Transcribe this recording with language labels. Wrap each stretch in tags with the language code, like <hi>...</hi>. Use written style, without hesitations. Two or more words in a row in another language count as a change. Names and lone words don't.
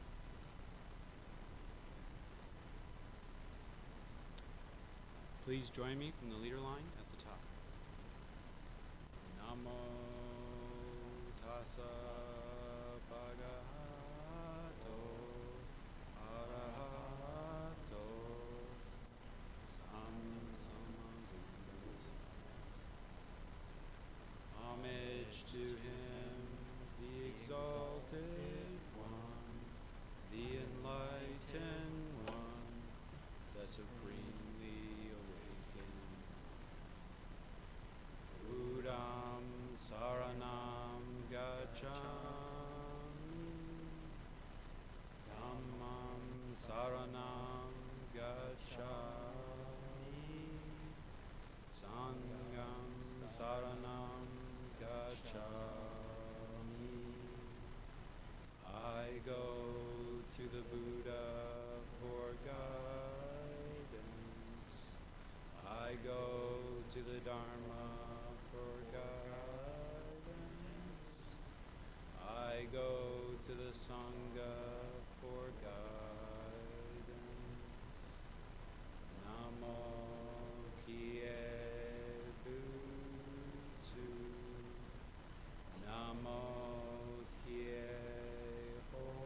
<en>Please join me from the leader line at the top.</en> <pi>Namo tassa bhagavato arahato sambutsuje.</pi> <en>Homage to him, the exalted one, the enlightened one, the supremely awakened.</en> <pi>Buddham saranam gacchami, Dhammam saranam gacchami, Sangham saranam gacchami.</pi> <en>I go to the Buddha for guidance. I go to the Dharma for guidance. I go to the Sangha for guidance.</en> <ja>Namo Kie Butsu. Namo Kie Ho.</ja>